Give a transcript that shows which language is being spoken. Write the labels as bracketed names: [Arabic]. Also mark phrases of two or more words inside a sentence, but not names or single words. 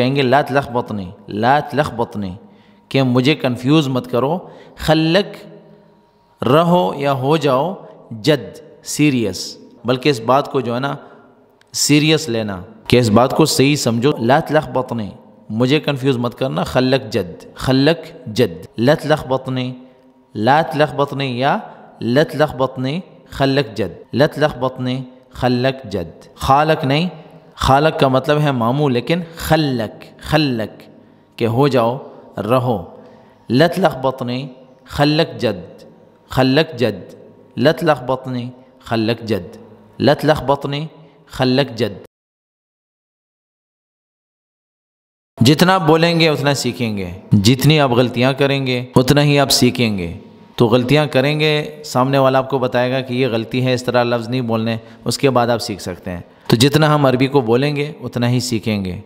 [Urdu] گے [Arabic] لا تلخبطنی، لا تلخبطنی، [Urdu] کہ مجھے کنفیوز مت کرو، خلک رہو یا ہو جاؤ جد سیریس، بلکہ اس بات کو جو ہے نا سیریس لینا، کہ اس بات کو صحیح سمجھو، [Arabic] لا تلخبطنی [Urdu] مجھے کنفیوز مت کرنا، [Arabic] خلک جد، خلک جد، لا تلخبطنی، لا تلخبطنی یا لا تلخبطنی خلک جد، لا تلخبطنی خلک جد، [Urdu] خالق نہیں، خالق کا مطلب ہے ماموں، لیکن خلک، خلک کہ ہو جاؤ رہو، [Arabic] لا تلخبطنی خلک جد، خلک جد، لا تلخبطنی خلک جد، لا تلخبطنی خلک جد۔ [Urdu] جتنا بولیں گے اتنا سیکھیں گے، جتنی آپ غلطیاں کریں گے اتنا ہی آپ سیکھیں گے، تو غلطیاں کریں گے، سامنے والا آپ کو بتائے گا کہ یہ غلطی ہے، اس طرح لفظ نہیں بولنے، اس کے بعد آپ سیکھ سکتے ہیں، تو جتنا ہم عربی کو بولیں گے اتنا ہی سیکھیں گے۔